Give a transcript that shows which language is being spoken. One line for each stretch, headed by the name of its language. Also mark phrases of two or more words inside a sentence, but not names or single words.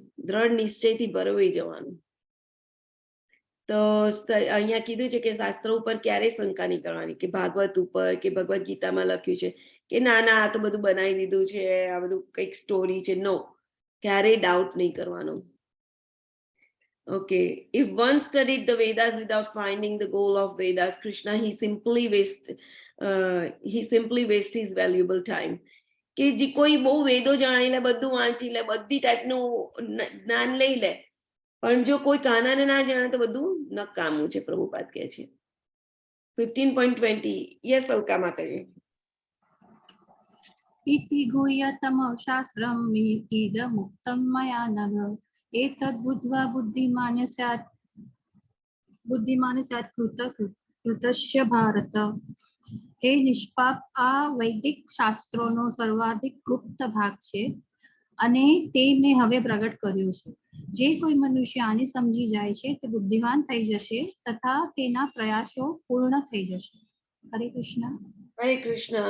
Gujarati: દ્રઢ નિશ્ચયથી પરોવાઈ જવાનું. તો અહીંયા કીધું છે કે શાસ્ત્રો ઉપર ક્યારેય શંકા નહીં કરવાની, કે ભાગવત ઉપર કે ભગવદ ગીતામાં લખ્યું છે કે ના ના આ તો બધું બનાવી દીધું છે, આ બધું કંઈક સ્ટોરી છે. નો, ક્યારેય ડાઉટ નહીં કરવાનો.
English: Okay, if one studied the Vedas without finding the goal of Vedas, Krishna, he simply waste his valuable time.
Gujarati: કે જે કોઈ બહુ વેદો જાણી લે, બધું વાંચી લે, બધી ટાઈપનું જ્ઞાન લઈ લે, પણ જો કોઈ કાનાને ના જાણે તો બધું નકામું છે, પ્રભુપાદ કહે છે. 15.20. યસ અલકા માતાજી.
Sanskrit: इति गुह्यतमं शास्त्रम् इदमुक्तं मया नघ एतद् बुद्ध्वा बुद्धिमान् स्यात् कृतस्य भारत.
Gujarati: हे નિષ્પાપ, આ વૈદિક શાસ્ત્રોનો સર્વાધિક ગુપ્ત ભાગ છે અને તે મેં હવે પ્રગટ કર્યું છે. જે કોઈ મનુષ્ય આને સમજી જાય છે તે બુદ્ધિમાન થઈ જશે તથા તેના પ્રયાસો પૂર્ણ થઈ જશે. હરે કૃષ્ણ. હરે કૃષ્ણ.